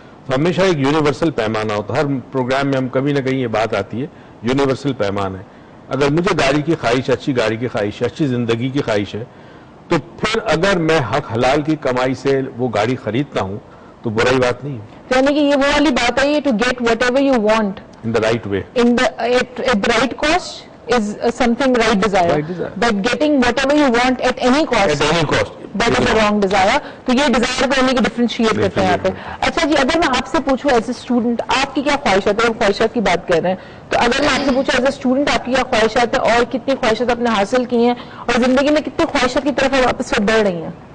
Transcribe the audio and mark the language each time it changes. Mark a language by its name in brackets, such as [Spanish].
[Urdu] تو ہمیشہ ایک یونیورسل پیمانہ ہوتا ہے. ہر پروگرام میں ہم کبھی نہ کہیں یہ بات آتی ہے، یونیورسل پیمانہ ہے. اگر مجھے گاڑی کی خواہش، اچھی گاڑی کی خواہش ہے، اچھی زندگی کی خواہش ہے، تو پھر اگر میں حق حلال کی کمائی سے وہ گاڑی خریدتا ہوں تو برائی بات نہیں ہے. یعنی کہ یہ وہ والی بات ہے [English] To get whatever you want in the right way, at the right cost is something right desire. But getting whatever you want at any cost, that is a wrong desire. [Urdu] تو یہ desire کو یعنی کہ differentiate کرتے ہیں یہاں پہ. اچھا جی, اگر میں آپ سے پوچھوں [English] as a student [Urdu] آپ کی کیا خواہشات ہے, خواہشات کی بات کر رہے ہیں, تو اگر میں آپ سے پوچھوں ایز اے اسٹوڈنٹ آپ کی کیا خواہشات ہے اور کتنی خواہشات آپ نے حاصل کی ہیں اور زندگی میں کتنی خواہشات کی طرف آپ واپس بڑھ رہی ہیں؟